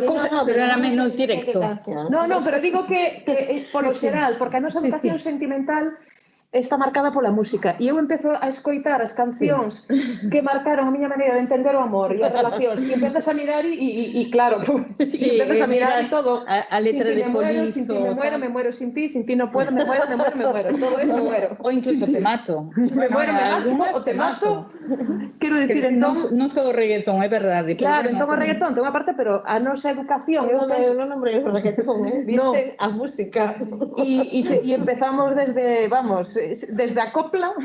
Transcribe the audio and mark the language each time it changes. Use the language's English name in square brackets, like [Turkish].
[Galician] Sí, pero era menos directo. No, pero digo que por o xeral, porque a nosa educación sentimental está marcada pola música. E eu empezo a escoitar as cancións que marcaron a miña maneira de entender o amor e as relacións. E empezas a mirar e claro, e empezas a mirar e todo. A letra de Polizo. [Spanish] Sin ti me muero, sin ti no puedo, me muero. [Galician] Todo é [Spanish] me muero. [Galician] O incluso te mato. [Spanish] Me muero, [Galician] o te mato. Quero dicir, entón... Non só o reggaetón, é verdade. Claro, entón o reggaetón ten unha parte, pero a nosa educación... Eu non nombrei o reggaetón, dicen a música. E empezamos desde, vamos, desde a copla...